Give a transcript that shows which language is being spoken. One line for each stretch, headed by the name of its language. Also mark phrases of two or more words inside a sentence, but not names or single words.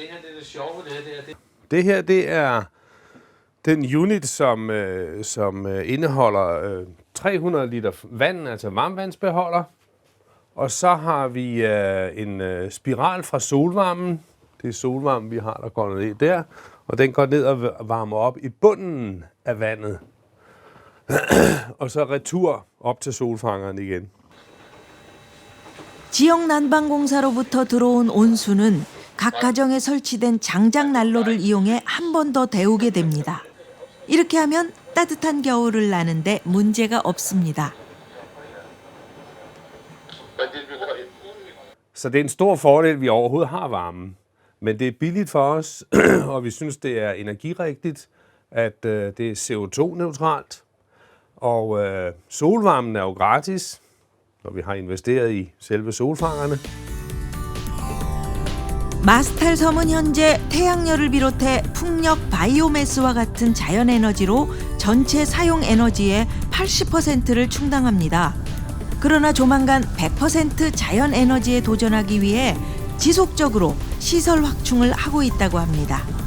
Danish: Det her, det er den
English: unit,
Danish: som indeholder 300 liter vand, altså varmvandsbeholder. Og så har vi en spiral fra solvarmen. Det er solvarmen, vi har, der går ned der. Og den går ned og varmer op i bunden af vandet. og så retur op til solfangeren igen.
Korean: 지역 난방공사로부터 들어온 온수는 각 가정에 설치된 장작 난로를 이용해 한 번 더 데우게 됩니다. 이렇게 하면 따뜻한 겨울을 나는데 문제가 없습니다.
Danish: Så det er en stor fordel, vi overhovedet har varmen. Men det er billigt for os, og vi synes, det er energirigtigt, at det er CO2-neutralt. Og solvarmen er jo gratis, når vi har investeret i selve solfangerne.
Korean: 마스탈 섬은 현재 태양열을 비롯해 풍력, 바이오매스와 같은 자연에너지로 전체 사용 에너지의 80%를 충당합니다. 그러나 조만간 100% 자연에너지에 도전하기 위해 지속적으로 시설 확충을 하고 있다고 합니다.